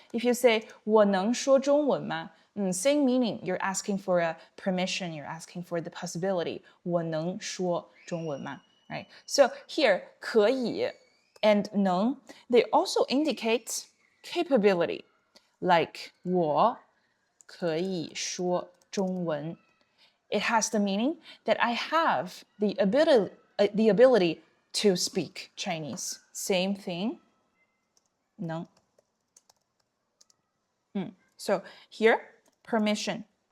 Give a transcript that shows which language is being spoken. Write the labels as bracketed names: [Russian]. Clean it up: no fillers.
[English] If you say [Chinese] 我能说中文吗? [English] Same meaning. You're asking for a permission. You're asking for the possibility. [Chinese] 我能说中文吗?Right? [English] So here, 可以 and 能, they also indicate capability. [Chinese] Like 我可以说中文. [English] It has the meaning that I have the ability to speak Chinese. Same thing. 能. So here, permission.